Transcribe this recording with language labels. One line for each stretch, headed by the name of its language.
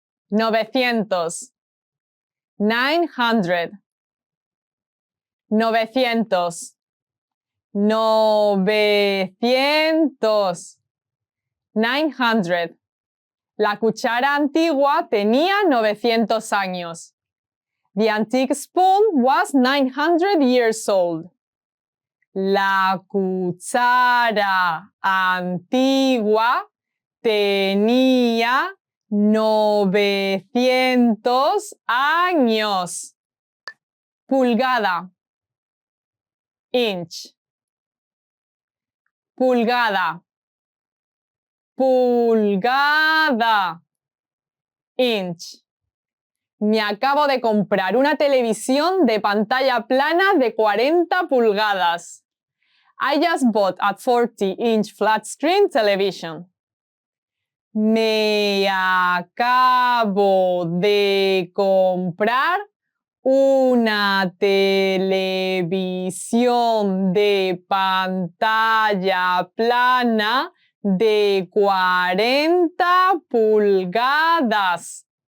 Spanish: 900. 900. 900. 900. 900. La cuchara antigua tenía 900 años.
English: The antique spoon was 900 years old.
Spanish: La cuchara antigua tenía 900 años. Pulgada.
English: Inch.
Spanish: Pulgada. Pulgada.
English: Inch.
Spanish: Me acabo de comprar una televisión de pantalla plana de 40 pulgadas.
English: I just bought a 40-inch flat screen television.
Spanish: Me acabo de comprar una televisión de pantalla plana de 40 pulgadas.